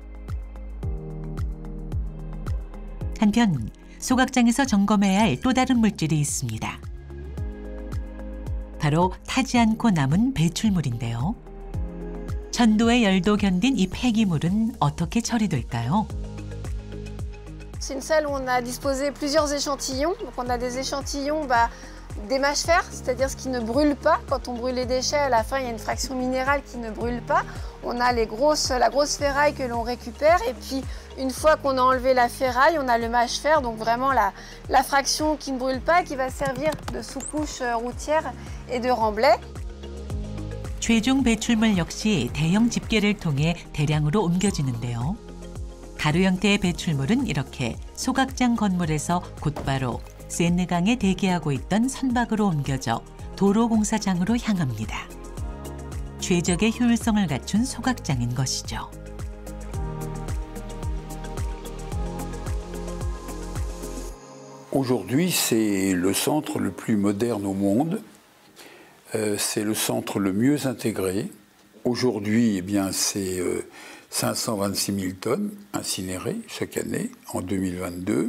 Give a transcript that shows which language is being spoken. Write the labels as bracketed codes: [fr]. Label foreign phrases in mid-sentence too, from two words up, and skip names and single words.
[ko] 한편 소각장에서 점검해야 할 또 다른 물질이 있습니다. 바로 타지 않고 남은 배출물인데요. 1000도의 열도 견딘 이 폐기물은 어떻게 처리될까요? [fr] C'est une salle où on a disposé plusieurs échantillons. Donc on a des échantillons des mâches-fer, c'est-à-dire ce qui ne brûle pas. Quand on brûle les déchets, à la fin, il y a une fraction minérale qui ne brûle pas. On a la grosse ferraille que l'on récupère. Et puis, une fois qu'on a enlevé la ferraille, on a le mâche-fer, donc vraiment la fraction qui ne brûle pas, qui va servir de sous-couche routière et de remblai. [ko] 최종 배출물 역시 대형 집게를 통해 대량으로 옮겨지는데요. 가루 형태의 배출물은 이렇게 소각장 건물에서 곧바로 세느강에 대기하고 있던 선박으로 옮겨져 도로공사장으로 향합니다. 최적의 효율성을 갖춘 소각장인 것이죠. [fr] Aujourd'hui, c'est le centre le plus moderne au monde. C'est le centre le mieux intégré. Aujourd'hui, eh bien, c'est 526 000 tonnes incinérées chaque année en 2022.